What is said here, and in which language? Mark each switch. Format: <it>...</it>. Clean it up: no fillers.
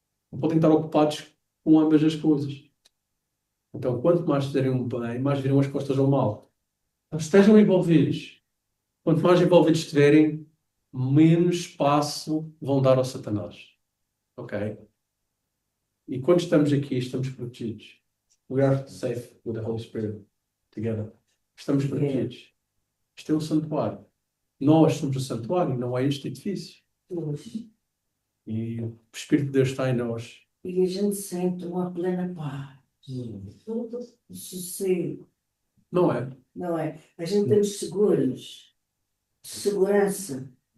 <pt>Não podem estar ocupados com ambas as coisas. Então, quanto mais fizerem um bem, mais virão as costas ao mal. Então, estejam envolvidos. Quanto mais envolvidos estiverem, menos espaço vão dar ao Satanás. Ok? E quando estamos aqui, estamos protegidos.</pt> <en>We are safe with the Holy Spirit together.</en> <pt>Estamos protegidos. Isto é um santuário. Nós somos o santuário, não é este edifício. E o Espírito de Deus está em nós. E a gente sente uma plena paz. Sossego. Não é? Não é? A gente estamos seguros. Segurança.</pt>